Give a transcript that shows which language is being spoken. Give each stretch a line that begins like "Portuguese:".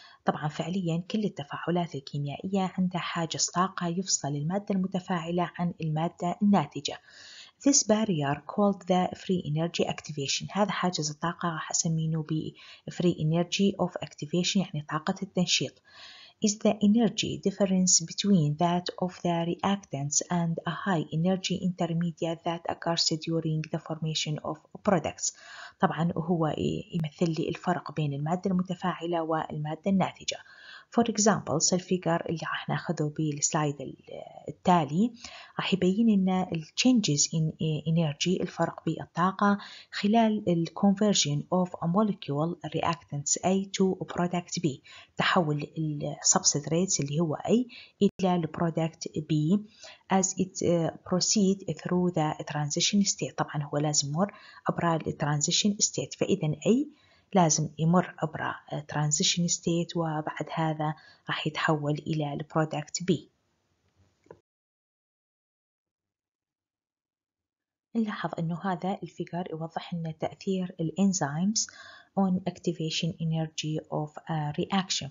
Arabic: طبعا فعليا كل التفاعلات الكيميائية عندها حاجز طاقة يفصل المادة المتفاعلة عن المادة الناتجة.
English: This barrier called the free energy activation.
Arabic: هذا حاجز الطاقة راح أسميه ب free energy of activation، يعني طاقة التنشيط.
English: Is the energy difference between that of the reactants and a high energy intermediate that occurs during the formation of products.
Arabic: طبعا هو يمثل لي الفرق بين المادة المتفاعلة والمادة الناتجة.
English: For example
Arabic: الفيجر اللي راح ناخذه بالسلايد التالي راح يبين لنا
English: changes in energy،
Arabic: الفرق بالطاقة خلال
English: conversion of a molecule reactants A to product B، تحول substrates
Arabic: اللي هو
English: A إلى product B as it proceed through the transition state.
Arabic: طبعا هو لازم يمر عبر transition state، فإذا A لازم يمر عبر transition state وبعد هذا راح يتحول إلى product B. نلاحظ أنه هذا الفيجر يوضح لنا تأثير الإنزيمز
English: on activation energy of a reaction.